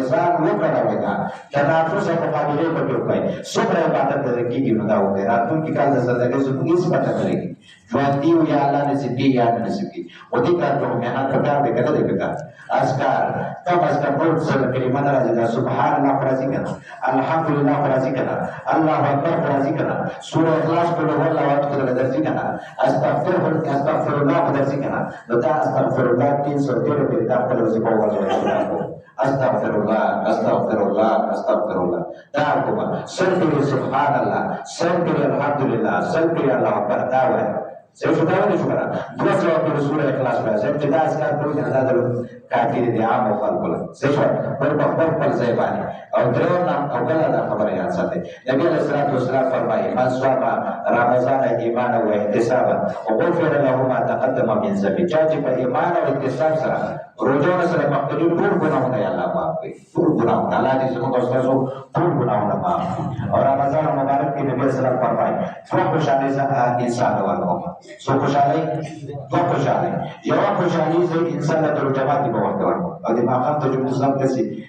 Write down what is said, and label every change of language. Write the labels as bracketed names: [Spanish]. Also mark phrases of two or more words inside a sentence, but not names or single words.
[Pashto] ځان وکړوئ دا تنافس او مقابلې پکې وکړئ څومره عبادت درته کېږي نو دا وکړئ راتلونکي کال د صدقې زموږ هېڅ پته نه لګي ژوندي وو یا الله نصیب کړي یا نه نصیب کړي خو دې کار ته محنت پکار دی که نه دی پکار اذکار [Urdu] کم از کم [Pashto] ټول څه کلمه نه راځي دا [Arabic] سبحان الله [Pashto] خو راځي که نه الحمدلله خو راځي که نه [Arabic] الله اکبر [Pashto] خو راځي که نه سوره اخلاص [Arabic] قل هو الله احد [Pashto] خو درځي که نه [Arabic] استغفر الله [Pashto] خو درځي که نه نو دا [Arabic] استغفر الله [Pashto] 313 پرې دا خپله وظیفه ووایي [Arabic] استغفر الله استغفر الله استغفر الله [Pashto] دا کومه سل پرې [Arabic] سبحان الله [Pashto] سل پرې الحمدلله سل پرې [Arabic] الله اکبر [Pashto] دا وایي صحیح شو دا ولې شو که نه 200 پرې سوره اخلاص وایي صحیح چې دا اذکار کوي چې دا د کافي دی د عامو خلکو له صحیح شو بل په خپل ځای باندې او درېیم او بله دا خبره یاد ساتئ نبي [Arabic] علیه الصلاة والسلام [Pashto] فرمایي [Arabic] من صام رمضان ایمانا و احتسابا غفر له ما تقدم من ذنبه [Pashto] چا چې په ایمان او احتساب سره روژه سره مخکې ټول ګناهونه یې الله معاف کړي ټول ګناهونه الله دې زموږ او ستاسو ټول ګناهونه معاف کړي او رمضان مبارک کې نبي اسلام فرمایي دوه خوشحالۍ انسان ته ورکوم څو خوشحالۍ دوه خوشحالۍ یوه خوشحالي زه انسان له روژه ماتي په وخت ورکوم او د ماښام ته چې موږ سم داسې